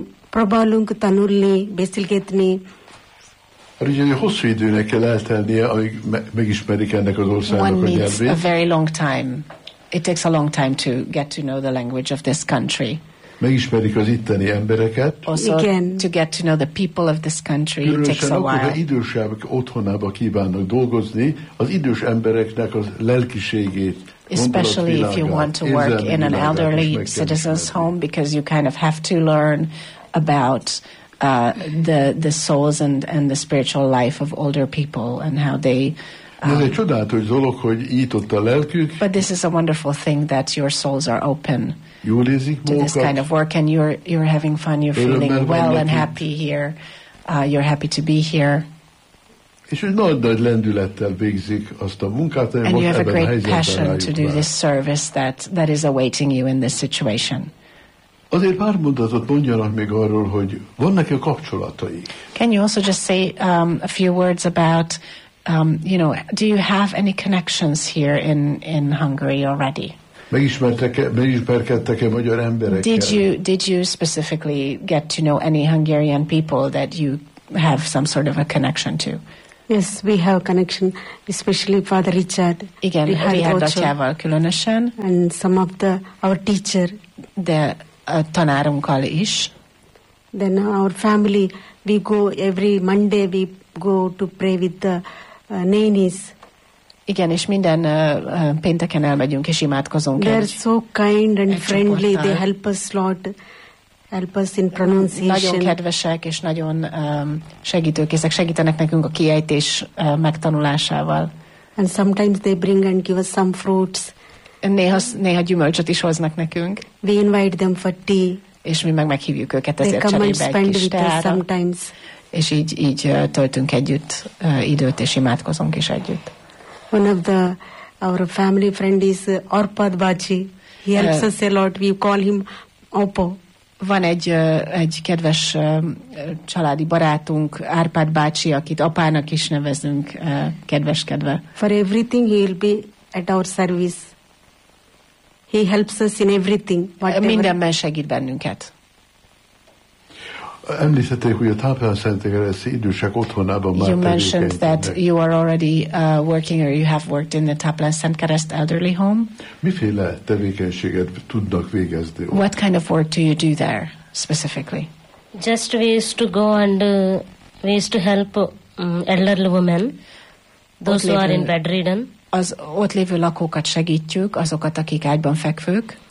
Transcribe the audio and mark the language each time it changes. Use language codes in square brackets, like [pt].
[hu] Próbálunk tanulni, beszélgetni. Hát ugye, hosszú időnek kell eltennie, amíg megismerik ennek az országnak a nyelvét. [en] One needs a very long time. It takes a long time to get to know the language of this country. [hu] Megismerik az itteni embereket. Also, igen. [en] To get to know the people of this country, it takes a while. [hu] Különösen akkor, ha idősek otthonába kívánnak dolgozni, az idős embereknek az lelkiségét, [en] especially if you want to work in an elderly citizen's home, because you kind of have to learn about the souls and the spiritual life of older people and how they. [hu] Ez egy csodálatos dolog, hogy nyitott a lelkük. [en] But this is a wonderful thing that your souls are open. [hu] Jól érzik magukat. [en] To this kind of work and you're having fun, you're feeling well and happy here. You're happy to be here. [hu] És hogy nagy lendülettel végzik azt a munkát, amely most [en] you have [hu] ebben [en] a great passion to do [hu] már. [en] This service that is awaiting you in this situation. [hu] Azért pár mondatot mondjanak még arról, hogy vannak-e kapcsolatai. [en] Can you also just say a few words about you know, do you have any connections here in Hungary already? [hu] Megismerkedtek-e magyar emberekkel? [en] Did you specifically get to know any Hungarian people that you have some sort of a connection to? Yes, we have connection, especially Father Richard. Again, we had Dr. Amar Kulunashan. And some of the our teacher. The Tonarum College. Then our family, we go every Monday, we go to pray with the nainis. [hu] Igen, és minden pénteken elmegyünk és imádkozunk. [en] They're so kind and friendly. They help us a lot. Help us in pronunciation. [hu] Nagyon kedvesek és nagyon segítőkészek. Segítenek nekünk a kiejtés megtanulásával. [en] And sometimes they bring and give us some fruits. [hu] Néha gyümölcsöt is hoznak nekünk. [en] We invite them for tea. [hu] És mi meg meghívjuk őket ezért cserébe egy kis teára. [en] Sometimes. [hu] És így töltünk együtt időt és imádkozunk is együtt. [en] One of the our family friend is Arpad Bachi. He helps us a lot. We call him Oppo. [hu] Van egy kedves családi barátunk, Árpád bácsi, akit apának is nevezünk, kedveskedve. [en] For everything he will be at our service. He helps us in everything. Whatever. [hu] Mindenben segít bennünket. Említették, hogy a Tápláló Szentekeresztyi Idősek otthonában már [en] you mentioned that you are already working or you have worked in the Tápláló Szentekereszt elderly home. [hu] Miféle tevékenységet tudnak végezni? [en] What kind of work do you do there specifically? Just we used to go and we used to help elderly women, those who are in bedridden. [hu] Az ott lévő lakókat segítjük, azokat, akik ágyban fekvők.